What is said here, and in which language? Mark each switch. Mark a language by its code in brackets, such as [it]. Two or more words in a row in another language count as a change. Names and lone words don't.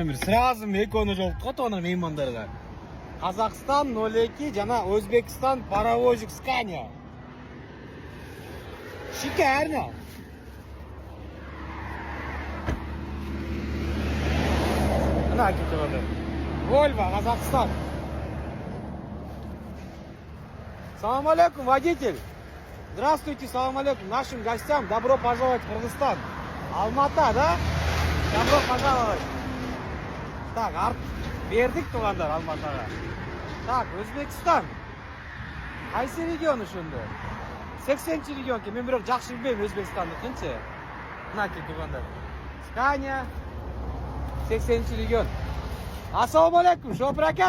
[ky] Владимир, сразу экөөнө жолуктук го меймандарга. Казакстан 02 жана Өзбекстан паровозик Scania. [ru] Шикарно. [ky] Мына кетип Volvo, Казакстан. [ar] Салам алейкум, [ru] водитель. Здравствуйте, [ar] салам алейкум. [ru] Нашим гостям добро пожаловать в Кыргызстан. Алмата, да? Добро пожаловать. Так, [ky] бердик туугандар Алматага. Так, Өзбекстан. Кайсы регион ошондо? 80-чи регион экен. Мен бирок жакшы билбейм Өзбекстандыкынчы. Мынакей туугандар. Scania 80-чи регион. [ar] Ассаламу алейкум, [ky] Шопур ака.